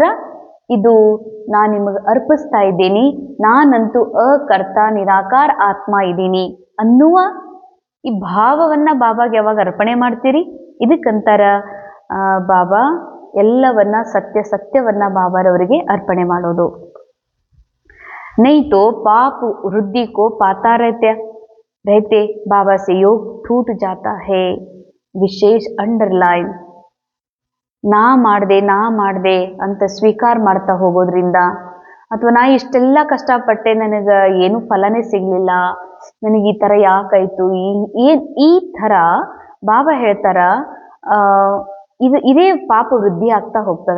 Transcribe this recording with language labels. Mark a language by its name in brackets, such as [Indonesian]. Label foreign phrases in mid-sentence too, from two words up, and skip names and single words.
[Kannada] ಇದು ನಾನು ನಿಮಗೆ ಅರ್ಪಿಸ್ತಾ ಇದ್ದೀನಿ, ನಾನಂತೂ ಅಕರ್ತ ನಿರಾಕಾರ ಆತ್ಮ ಇದ್ದೀನಿ ಅನ್ನುವ ಈ ಭಾವವನ್ನ ಬಾಬಾಗೆ ಯಾವಾಗ ಅರ್ಪಣೆ ಮಾಡ್ತೀರಿ, ಇದಕ್ಕಂತಾರ ಬಾಬಾ ಎಲ್ಲವನ್ನ ಸತ್ಯವನ್ನ ಬಾಬಾರವರಿಗೆ ಅರ್ಪಣೆ ಮಾಡೋದು. [Hindi] नहीं तो पाप वृद्धि को पाता रहते बाबा से योग टूट जाता है. [Kannada] ವಿಶೇಷ ಅಂಡರ್ಲೈನ್. ನಾ ಮಾಡ್ದೆ ಅಂತ ಸ್ವೀಕಾರ ಮಾಡ್ತಾ ಹೋಗೋದ್ರಿಂದ, ಅಥವಾ ನಾ ಇಷ್ಟೆಲ್ಲ ಕಷ್ಟಪಟ್ಟೆ ನನಗೆ ಏನು ಫಲನೇ ಸಿಗ್ಲಿಲ್ಲ, ನನಗೆ ಈ ಥರ ಯಾಕಾಯ್ತು, ಈ ಥರ ಬಾಬಾ ಹೇಳ್ತಾರ ಇದೇ ಪಾಪ ವೃದ್ಧಿ ಆಗ್ತಾ ಹೋಗ್ತದೆ.